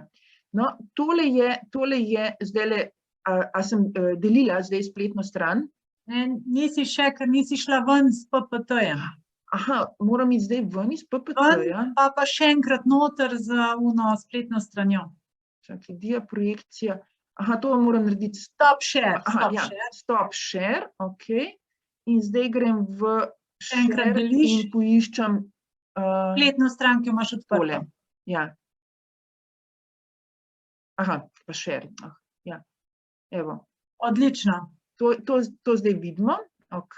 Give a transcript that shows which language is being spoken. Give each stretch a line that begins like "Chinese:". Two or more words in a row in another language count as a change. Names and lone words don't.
Slovenian: No, tole je zdajle, a sem delila zdaj spletno stran? Nisi še, ker nisi šla ven s PPT-jem. Aha, moram iti zdaj ven iz PPT-ja. Pa še enkrat noter z spletno stranjo. Čakaj, diaprojekcija. Aha, to moram narediti.
English: Stop share. Stop share,
Slovenian: ok. In zdaj grem v share in poiščem spletno stran, ki jo imaš odprto. Ja. Aha, pa share. Ja, evo. Odlično. To zdaj vidimo, ok.